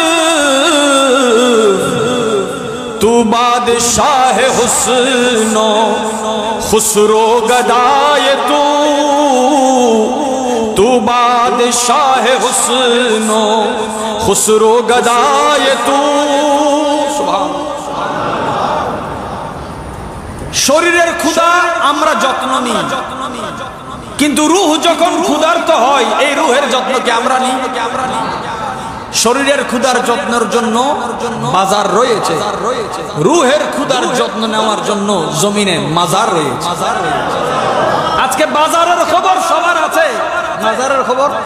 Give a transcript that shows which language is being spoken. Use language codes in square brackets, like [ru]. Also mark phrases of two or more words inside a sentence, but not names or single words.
[fa] تو بادشاہ حسن و خسرو گدائے تو بادشاہ حسن و خسرو گدائے تو [bn] শরীরের ক্ষুধা আমরা যত্ন নিই কিন্তু রূহ যখন ক্ষুধার্ত হয় এই রূহের যত্ন কি আমরা নিই শরীরের ক্ষুধার যত্নের জন্য বাজার রয়েছে রূহের ক্ষুধার যত্ন নেওয়ার জন্য জমিনে মাজার রয়েছে আজকে বাজারের খবর সবার আছে মাজারের খবর